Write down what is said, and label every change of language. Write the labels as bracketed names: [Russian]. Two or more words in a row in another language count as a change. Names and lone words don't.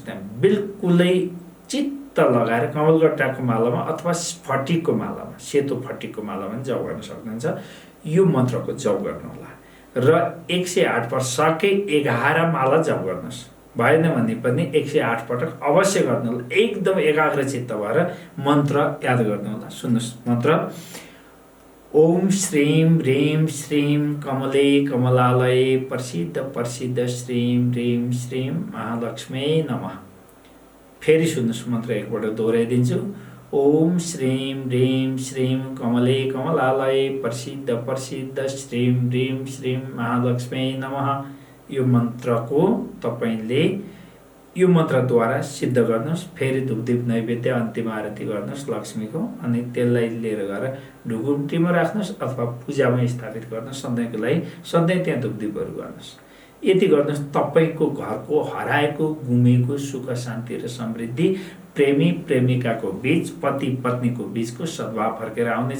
[Nepali] त्यहाँ बिल्कुलै चित्त लगाएर कमलगट्टाको मालामा अथवा फटिकको मालामा, सेतो फटिकको मालामा पनि जप गर्न सक्नुहुन्छ। यो मन्त्रको जप गर्नुहोला र 108 पटक सके 11 माला जप गर्नुहोस्। भएन भने पनि 108 पटक अवश्य गर्नु होला। एकदम एकाग्रचित्त भएर मन्त्र याद गर्नु होला। सुन्नुहोस् मन्त्र। [Sanskrit] ओम श्रीं ह्रीं श्रीं कमले कमलालये प्रसिद्ध प्रसिद्ध श्रीं ह्रीं श्रीं महालक्ष्मी नमः। [Nepali] फेरि सुन्नुहोस् मन्त्र एकपल्ट दोहोऱ्याइदिन्छु। [Sanskrit] ओम श्रीं ह्रीं श्रीं कमले कमलालये प्रसिद्ध प्रसिद्ध श्रीं ह्रीं श्रीं महालक्ष्मी नमः। [Nepali] यो मन्त्रको तपाईँले यो मन्त्रद्वारा सिद्ध गर्नुहोस्। फेरि धुपदीप नैवेद्य अन्तिम आरती गर्नुहोस् लक्ष्मीको। अनि त्यसलाई लिएर गएर ढुकुटीमा राख्नुहोस् अथवा पूजामा स्थापित गर्नुहोस्। सधैँको लागि सधैँ त्यहाँ धुपदीपहरू गर्नुहोस्। यति गर्नुहोस् तपाईँको घरको हराएको गुमेको सुख शान्ति र समृद्धि, प्रेमी प्रेमिकाको बीच, पति पत्नीको बीचको सद्भाव फर्केर आउनेछ।